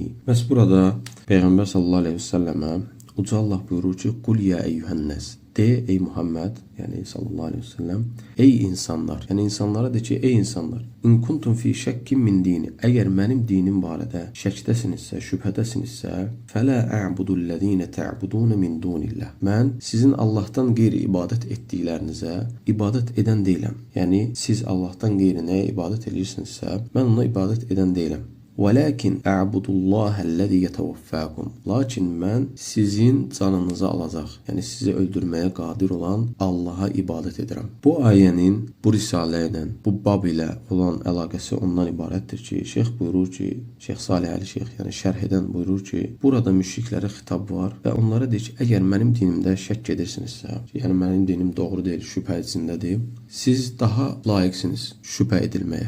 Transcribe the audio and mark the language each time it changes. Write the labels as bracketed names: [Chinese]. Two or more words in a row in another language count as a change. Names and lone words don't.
[Azerbaijani] Bəs burada Peyğəmbər [Arabic] صلى الله عليه وسلم [Azerbaijani] Uca Allah buyurur ki, [Arabic] "قل يا أيها الناس" [Azerbaijani] de ey Muhammed, yəni [Arabic] صلى الله عليه وسلم, [Azerbaijani] ey insanlar, yəni insanlara de ki, ey insanlar, [Arabic] إن كنتم في شك من ديني, [Azerbaijani] əgər mənim dinim barədə şəkdəsinizsə, şübhədəsinizsə, [Arabic] فلا أعبد الذين تعبدون من دون الله. [Azerbaijani] Mən sizin Allahdan qeyri ibadət etdiklərinizə ibadət edən deyiləm. Yəni siz Allahdan qeyrinə ibadət edirsinizsə, mən ona ibadət edən deyiləm. [Arabic] وَلَكِنْ أَعْبُدُ اللّٰهَ الَّذِي يَتَوَفَّاكُمْ. [Azerbaijani] Lakin mən sizin canınızı alacaq, yəni sizi öldürməyə qadir olan Allaha ibadət edirəm. Bu ayənin bu risalə ilə, bu bab ilə olan əlaqəsi ondan ibarətdir ki, Şeyx buyurur ki, Şeyx Salih Əli Şeyx, yəni şərh edən buyurur ki, burada müşriklərə xitab var və onlara deyir ki, əgər mənim dinimdə şəkk edirsinizsə, yəni mənim dinim doğru deyil, şübhə içindədir, siz daha layiqsiniz şübhə edilməyə.